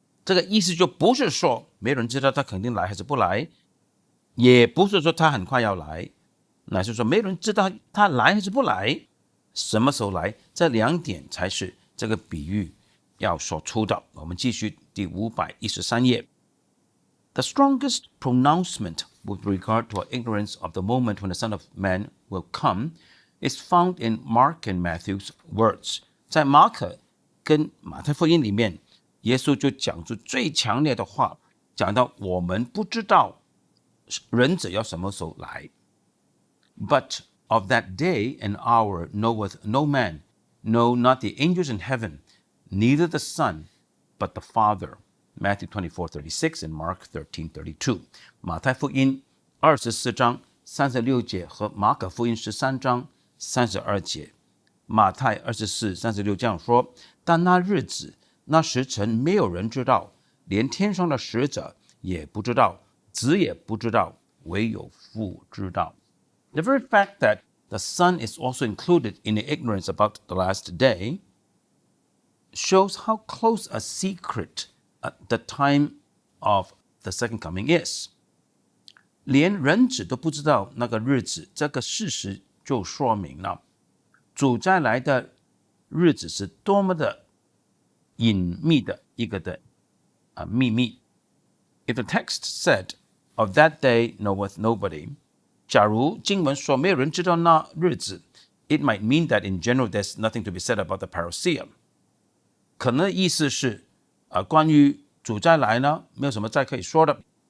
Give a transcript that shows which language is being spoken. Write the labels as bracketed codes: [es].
[zh] 这个意思就不是说没有人知道他肯定来还是不来，也不是说他很快要来，乃是说没有人知道他来还是不来，什么时候来，这2点才是这个比喻要所出的。我们继续第513页。 [en] The strongest pronouncement with regard to our ignorance of the moment when the Son of Man will come is found in Mark and Matthew's words. [zh] 在马可跟马太福音里面，耶稣就讲出最强烈的话，讲到我们不知道人子要什么时候来。 [en] But of that day and hour knoweth no man, no, not the angels in heaven, neither the Son, but the Father. Matthew 24:36 and Mark 13:32. [zh] 马太福音24章36节和马可福音13章32节。马太24:36这样说：但那日子、那时辰没有人知道，连天上的使者也不知道，子也不知道，唯有父知道。 [en] The very fact that the Son is also included in the ignorance about the last day shows how close a secret the time of the second coming is. [zh] 连人子都不知道那个日子，这个事实就说明了主再来的日子是多么的隐秘的一个的秘密。 [en] If the text said, "Of that day knoweth nobody," [zh] 假如经文说没有人知道那日子 [en] ，it might mean that in general there's nothing to be said about the parousia. [zh] 可能意思是关于主再来呢，没有什么再可以说的。